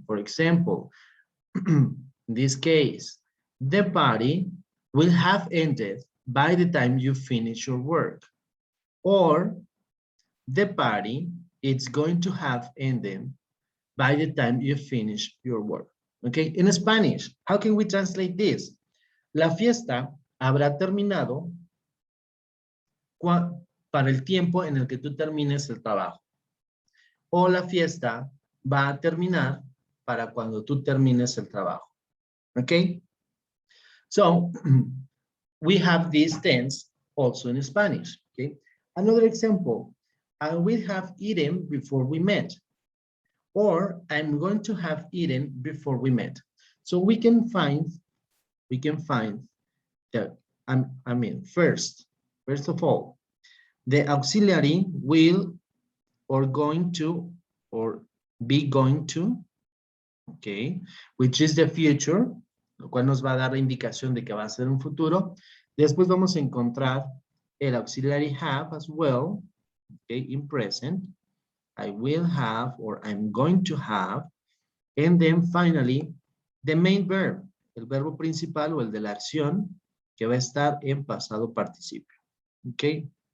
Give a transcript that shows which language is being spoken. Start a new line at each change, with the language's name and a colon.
English: For example, in this case, the party will have ended by the time you finish your work, or the party it's going to have ended by the time you finish your work, okay? In Spanish, how can we translate this?
Spanish: La fiesta habrá terminado para el tiempo en el que tú termines el trabajo. O la fiesta va a terminar para cuando tú termines el trabajo.
English: Okay? So, we have these tense also in Spanish. Okay? Another example, I will have eaten before we met. Or I'm going to have eaten before we met. So we can find that, first of all, the auxiliary will or going to or be going to, okay, which is the future,
Spanish: lo cual nos va a dar la indicación de que va a ser un futuro. Después vamos a encontrar el auxiliary have
English: as well,
Spanish: okay, in present.
English: I will have or I'm going to have. And then finally, the main verb,
Spanish: el verbo principal o el de la acción que va a estar en pasado participio, okay.